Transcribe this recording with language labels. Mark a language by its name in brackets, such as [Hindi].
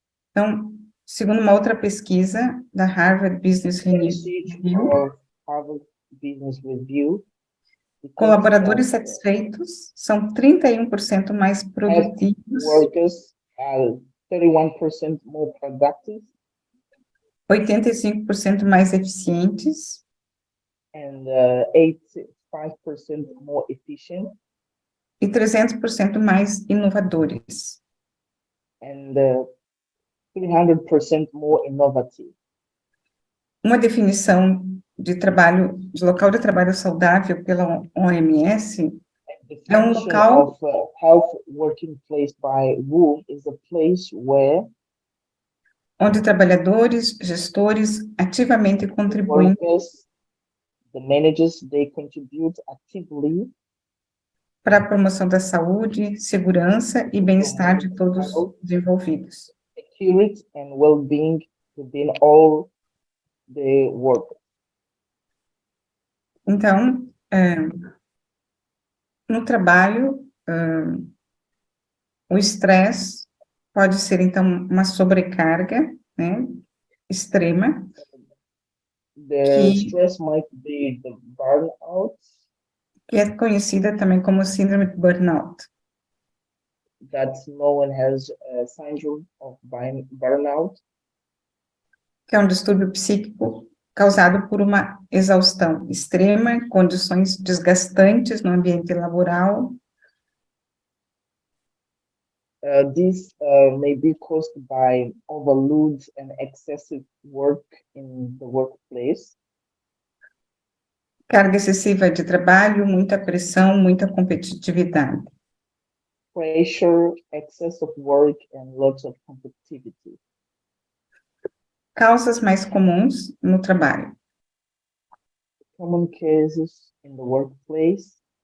[Portuguese] Então, segundo uma outra pesquisa da Harvard Business [English] Research Review, of Harvard Business Review, [Portuguese] colaboradores satisfeitos são 31% mais produtivos, [English] workers are 31% more productive [Portuguese] 85% mais eficientes [English] and 85% more efficient [Portuguese] e 300% mais inovadores. [English] and 300% more innovative. [Portuguese] Uma definição de trabalho, de local de trabalho saudável pela OMS, [English] Definition [Portuguese] local- [English] of health working place by WHO is a place where [Portuguese] onde trabalhadores, gestores ativamente contribuem [English] workers, the managers, they contribute actively [Portuguese] para a promoção da saúde, segurança e bem-estar de todos os envolvidos. [English] security and well-being within all the workers. [Portuguese] Então, no trabalho, o estresse pode ser, então, uma sobrecarga, né, extrema, [English] The [Portuguese] que [English] stress might be the burnout [Portuguese] que é conhecida também como síndrome de burnout, [English] that no one has a syndrome of burnout, [Portuguese] que é um distúrbio psíquico causado por uma exaustão extrema, condições desgastantes no ambiente laboral, [English] This may be caused by overload and excessive work in the workplace, [Portuguese] carga excessiva de trabalho, muita pressão, muita competitividade. [English] pressure, excess of work, and lots of competitivity. [Portuguese] Causas mais comuns no trabalho: [English] Common cases in the workplace,